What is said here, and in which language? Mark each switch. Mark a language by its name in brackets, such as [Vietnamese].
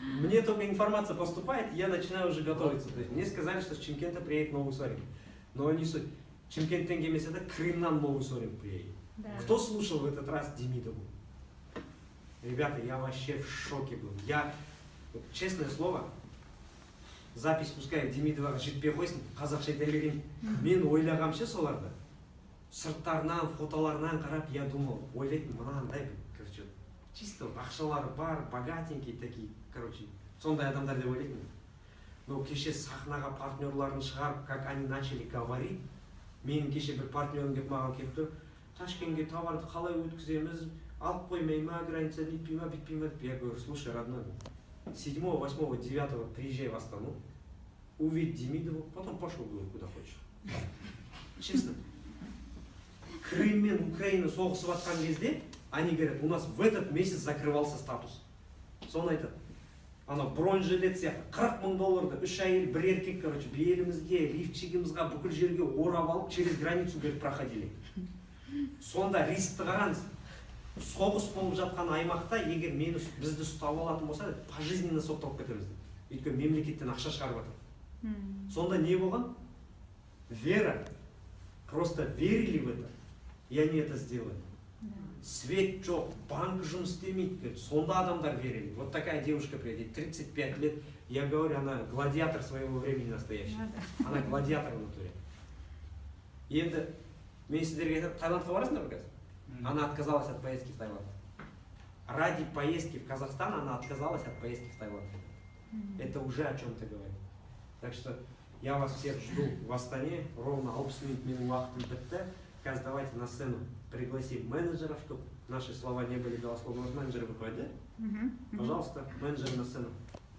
[Russian] Мне только информация поступает, я начинаю уже готовиться. То есть мне сказали, что с Чимкента приедет новый Сорин. Но не суть. [Kazakh] Чимкенттен келмесе да Крымнан [Russian] новый Сорин приедет. Да. Кто слушал в этот раз Демидову? Ребята, я вообще в шоке был. Я, вот, честное слово, запись пускай [Kazakh] Демидоваға жетпей қойсын, қазақша айта берейін. Мен ойлағамшы соларды. Сырттарынан, фотоларынан қарап, [Russian] я думал, [Kazakh] ойлайтын мынандай, короче, чисто ақшалары бар, [Russian] богатенькие такие, [Kazakh] короче, сондай адамдар деп ойлайтын. Но кеше сахнаға партнерларын шығарып, [Russian] как они начали говорить, [Kazakh] менің кеше бір партнерім келіп маған келіп тұр, Ташкентке товарды қалай өткіземіз, алып қоймай ма, граница бүйтпей ма, бүйтпей ма деп. [Russian] Я говорю, слушай, родной, 7, 8, 9 приезжай в Астану, увидь Демидову, потом пошел куда хочешь. Честно. [Kazakh] Крым мен Украина соғысып жатқан кезде, [Russian] они говорят, у нас в этот месяц закрывался статус. [Kazakh] Соны айтады. Ана бронежилет сияқты $40,000 үш әйел, бір еркек, короче, белімізге, лифчигімізге, бүкіл жерге орап алып, [Russian] через границу говорит, проходили. [Kazakh] Сонда рискті қараңыз. Соғыс болып жатқан аймақта, егер бізді ұстап алатын болса, пожизненно сотталып кетеміз. Өйткені мемлекеттен ақша шығарып жатыр. Сонда не болған? Вера. [Russian] Просто верили в это, и они это сделали. [Kazakh] Свет жоқ, банк жұмыс істемейді. Сонда адамдар верили. [Russian] Вот такая девушка приедет, 35 лет. Я говорю, она гладиатор своего времени настоящий. Она гладиатор в натуре. [Kazakh] Енді мен сіздерге айтамын, Таиландқа барасыңдар ма қазір? [Russian] Она отказалась от поездки в Таиланд. Ради поездки в Казахстан она отказалась от поездки в Таиланд. Это уже о чем-то говорит. Так что я вас всех жду в Астане. [Kazakh] Ровно 60 минут менің уақытым бітті. [Russian] Қазір давайте на сцену пригласим менеджеров, чтобы наши слова не были голословны. У нас менеджеры выходят, да? Пожалуйста, менеджеры на сцену.